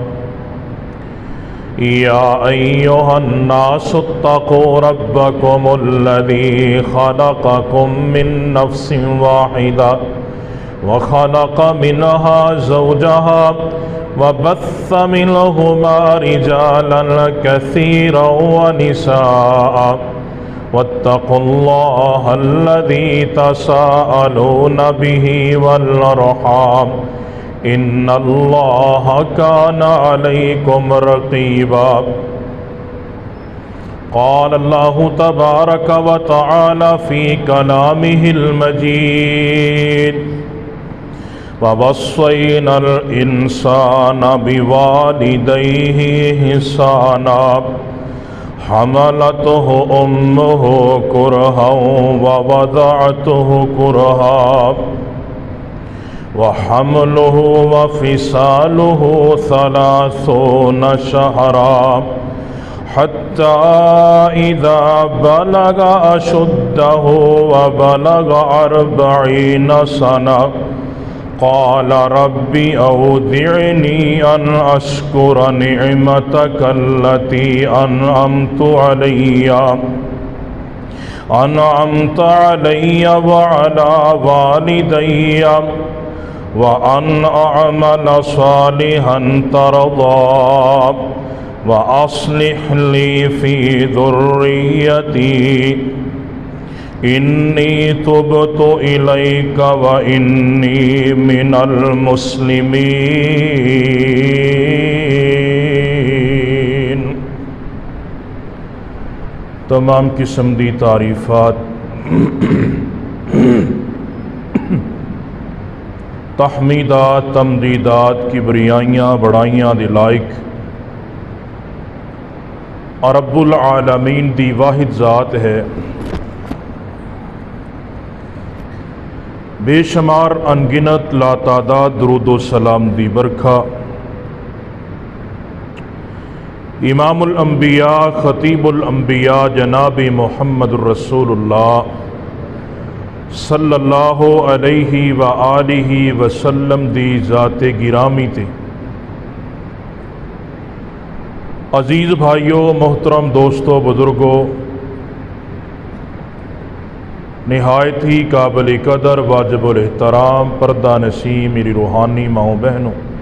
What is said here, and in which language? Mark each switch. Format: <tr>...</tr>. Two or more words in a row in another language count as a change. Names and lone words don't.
<ar>يا أيها الناس اتقوا ربكم الذي خلقكم من نفس واحدة وخلق منها زوجها وبث منهما رجالا كثيرا ونساء واتقوا الله الذي تساءلون به والأرحام إن الله كان عليكم رقيبا. قال الله تبارك وتعالى في كلامه المجيد ووصينا الإنسان بوالديه إحسانا حملته أمه كرها ووضعته كرها و وحمله وفصاله ثلاثون شهرا حتى إذا بلغ أشده وبلغ أربعين سنة قال رب أوزعني أن أشكر نعمتك التي أنعمت علي وعلى والدي وأن أعمل صالحا ترضاه وأصلح لي في ذريتي إني تبت إليك وإني من المسلمين.</ar> <pa>تمام قسم دی تعریفات تحمیدات تمجیدات کبریائیاں بڑائیاں دے لائق اور رب العالمین دی واحد ذات ہے. بےشمار ان گنت لاتعداد درود و سلام دی برکھا</pa> <ar>إمام الأنبياء خطيب الأنبياء</ar> <pa>جناب محمد رسول اللہ</pa> <ar>صلى الله عليه وآله وسلم</ar> <pa>دی ذات گرامی تے</pa> <ur>عزیز بھائیو محترم دوستو بزرگو، نہایت ہی قابل قدر واجب الاحترام پردہ نشیں میری روحانی ماؤ بہنو,</ur>